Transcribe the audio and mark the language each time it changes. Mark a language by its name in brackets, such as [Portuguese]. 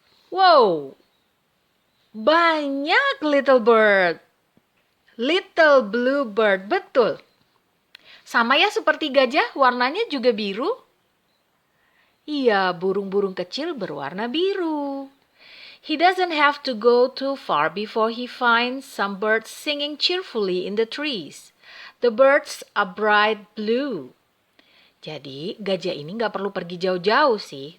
[Indonesian] Wow, banyak [English] little bird. Little blue bird, [Indonesian] betul. Sama ya seperti gajah, warnanya juga biru. Iya, burung-burung kecil berwarna biru. [English] He doesn't have to go too far before he finds some birds singing cheerfully in the trees. The birds are bright blue. [Indonesian] Jadi gajah ini gak perlu pergi jauh-jauh sih.